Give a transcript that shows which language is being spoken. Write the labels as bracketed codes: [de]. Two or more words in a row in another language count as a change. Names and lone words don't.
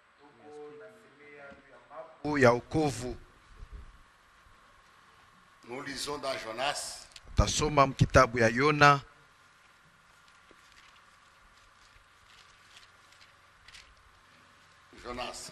[sw] Ya wokovu. [fr] Nous lisons dans Jonas. [sw] Tasoma mkitabu ya Yona. Jonas.